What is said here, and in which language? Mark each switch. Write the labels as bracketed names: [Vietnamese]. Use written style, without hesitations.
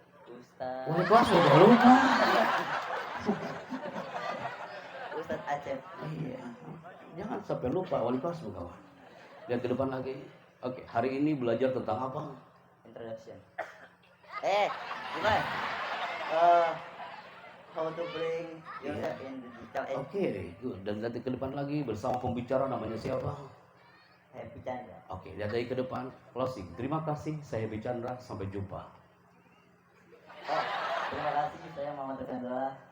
[Indonesian] Ustaz Wali kelas udah lupa. Ustaz Acep. Iya. Jangan sampai lupa wali kelas kawan. Lihat ke depan lagi. Oke, hari ini belajar tentang apa? Introduction. Gimana? [English] How to bring yourself in digital age. Oke, good. [Indonesian] Dan lihat ke depan lagi bersama pembicara namanya siapa? Happy Chandra. Oke, lihat lagi ke depan. Closing. Terima kasih, saya Happy Chandra. Sampai jumpa. Terima kasih, saya Muhammad Rafi Andola.